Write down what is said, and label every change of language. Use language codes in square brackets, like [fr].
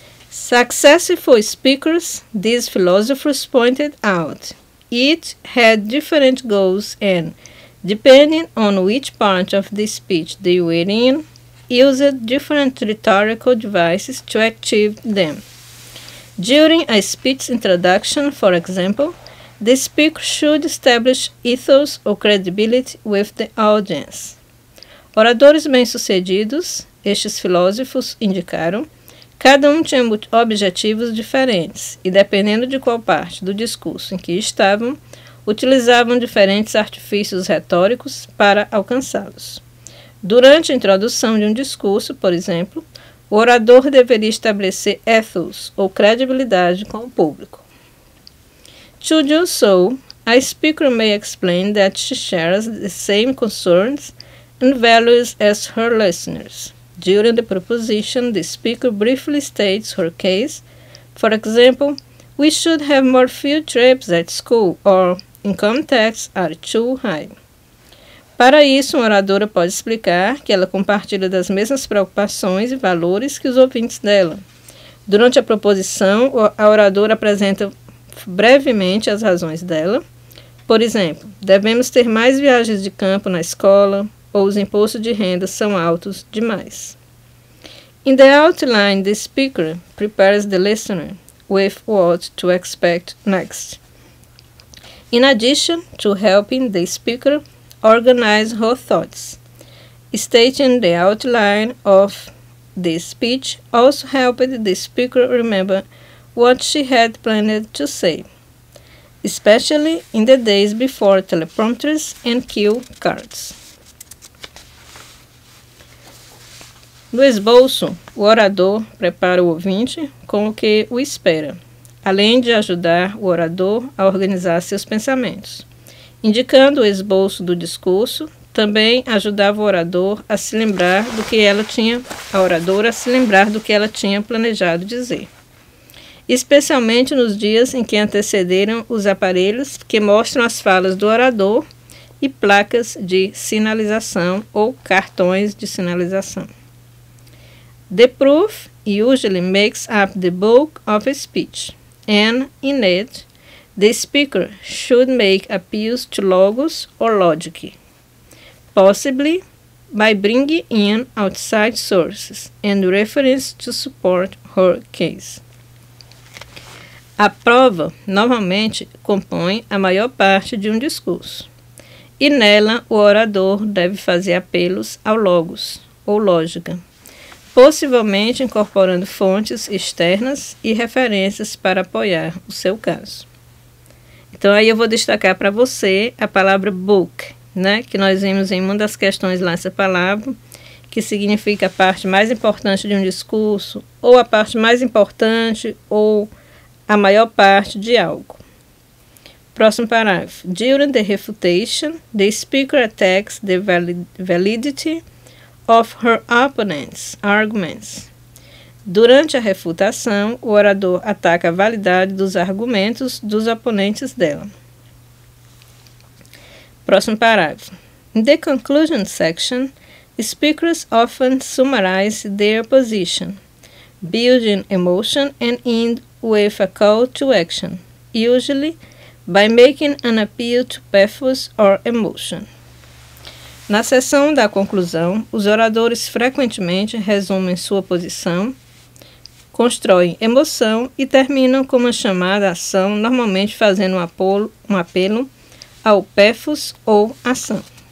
[en] Successful speakers, these philosophers pointed out, each had different goals and, depending on which part of the speech they were in, used different rhetorical devices to achieve them. During a speech introduction, for example, the speaker should establish ethos or credibility with the audience. [pt] Oradores bem-sucedidos, estes filósofos indicaram, cada um tinha objetivos diferentes e, dependendo de qual parte do discurso em que estavam, utilizavam diferentes artifícios retóricos para alcançá-los. Durante a introdução de um discurso, por exemplo, o orador deveria estabelecer ethos, ou credibilidade, com o público. [en] To do so, a speaker may explain that she shares the same concerns and values as her listeners. During the proposition, the speaker briefly states her case. For example, we should have more field trips at school, or income taxes are too high. [pt] Para isso, uma oradora pode explicar que ela compartilha das mesmas preocupações e valores que os ouvintes dela. Durante a proposição, a oradora apresenta brevemente as razões dela. Por exemplo, devemos ter mais viagens de campo na escola, ou os impostos de renda são altos demais. In the outline, the speaker prepares the listener with what to expect next. In addition to helping the speaker organize her thoughts, stating the outline of the speech also helped the speaker remember what she had planned to say, especially in the days before teleprompters and cue cards. No esboço, o orador prepara o ouvinte com o que o espera, além de ajudar o orador a organizar seus pensamentos. Indicando o esboço do discurso, também ajudava o orador a se lembrar do que ela tinha, a oradora a se lembrar do que ela tinha planejado dizer. Especialmente nos dias em que antecederam os aparelhos que mostram as falas do orador e placas de sinalização ou cartões de sinalização. [en] The proof usually makes up the bulk of a speech, and in it, the speaker should make appeals to logos or logic, possibly by bringing in outside sources and reference to support her case. [pt] A prova, normalmente, compõe a maior parte de um discurso, e nela o orador deve fazer apelos ao logos, ou lógica, possivelmente incorporando fontes externas e referências para apoiar o seu caso. Então, aí eu vou destacar para você a palavra book, né, que nós vimos em uma das questões lá essa palavra, que significa a parte mais importante de um discurso, ou a parte mais importante, ou a maior parte de algo. Próximo parágrafo. [en] During the refutation, the speaker attacks the validity of her opponent's arguments. [pt] Durante a refutação, o orador ataca a validade dos argumentos dos oponentes dela. Próximo parágrafo. [en] In the conclusion section, speakers often summarize their position, building emotion and end with a call to action, usually by making an appeal to pathos or emotion. [pt] Na seção da conclusão, os oradores frequentemente resumem sua posição, constroem emoção e terminam com uma chamada à ação, normalmente fazendo um apelo ao pathos ou ação.